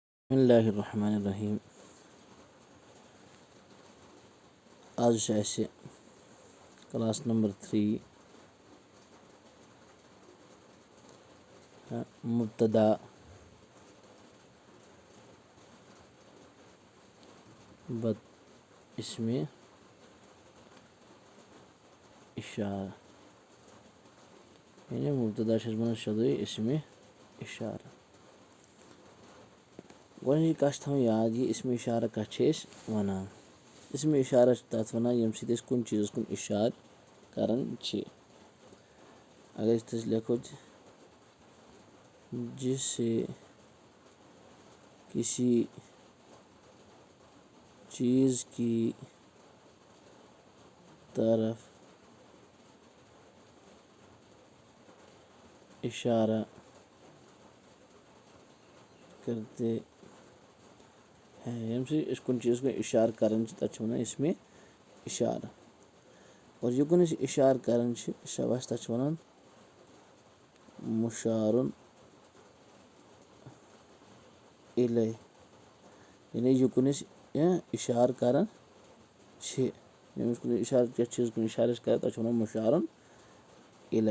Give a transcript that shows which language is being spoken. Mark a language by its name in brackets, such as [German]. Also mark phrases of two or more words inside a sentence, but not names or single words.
[Arabic] بسم اللہ الرحمن الرحیم. [Kashmiri] آج چھِ اَسہِ کلاس نمبر 3 مبتدا بد اسم اشارہ، یعنی مبتدا چھِ أسۍ وَنان سیوٚدُے اسم اشارہ. گۄڈنِچی کَتھ چھِ تھاوٕنۍ یاد یہِ اسم اشارہ کَتھ چھِ أسۍ وَنان. اسم اشارہ چھِ تَتھ وَنان ییٚمہِ سۭتۍ أسۍ کُنہِ چیٖزَس کُن اِشارٕ کَران چھِ. اگر أسۍ تٔتھۍ لیکھو [Urdu] جس سے کسی چیز کی طرف اشارہ کرتے ہیں، [Kashmiri] ییٚمہِ سۭتۍ أسۍ کُنہِ چیٖزس کُن اِشارٕ کران چھِ تَتھ چھِ وَنان اسمِ اشارہ. اور یوٚکُن أسۍ اِشارٕ کران چھِ شاباش تَتھ چھِ وَنان مُشارُن اِلیہ. یعنی یوٚکُن أسۍ اِشارٕ کران چھِ، ییٚمِس کُن اِشارٕ یَتھ چیٖزَس کُن اِشارٕ أسۍ کران تَتھ چھِ وَنان مُشارُن اِلیہ.